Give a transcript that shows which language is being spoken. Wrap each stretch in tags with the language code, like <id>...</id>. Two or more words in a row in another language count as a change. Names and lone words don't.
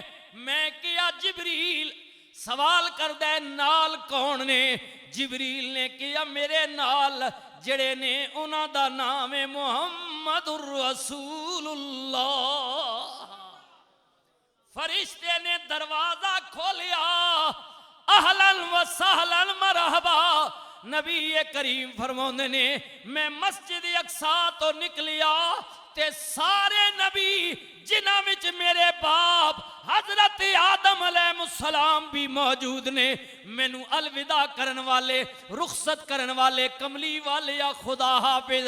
<pa>ਮੈਂ ਕਿਹਾ ਜਿਬਰੀਲ। ਸਵਾਲ ਕਰਦਾ ਨਾਲ ਕੌਣ ਨੇ? ਜਿਬਰੀਲ ਨੇ ਕਿਹਾ ਮੇਰੇ ਨਾਲ ਜਿਹੜੇ ਨੇ ਉਨ੍ਹਾਂ ਦਾ ਨਾਮ ਹੈ</pa> <ar>محمد رسول الله.</ar> <pa>ਫ਼ਰਿਸ਼ਤੇ ਨੇ ਦਰਵਾਜ਼ਾ ਖੋਲ੍ਹਿਆ,</pa> <ar>أهلا وسهلا مرحبا.</ar> <pa>ਨਬੀ ਕਰੀਮ ਫ਼ਰਮਾਤੇ ਨੇ ਮੈਂ ਮਸਜਿਦ ਅਕਸਾ ਤੋ ਨਿਕਲਿਆ ਤੇ ਸਾਰੇ ਨਬੀ ਜਿਨ੍ਹਾਂ ਵਿਚ ਮੇਰੇ ਬਾਪ ਹਜ਼ਰਤ ਆਦਮ ਅਲੈਹਿੱਸਲਾਮ ਭੀ ਮੌਜੂਦ ਨੇ, ਮੈਨੂ ਅਲਵਿਦਾ ਕਰਨ ਵਾਲੇ, ਰੁਖ਼ਸਤ ਕਰਨ ਵਾਲੇ, ਕਮਲੀ ਵਾਲੇ ਯਾ ਖ਼ੁਦਾ ਹਾਫ਼ਿਜ਼।</pa>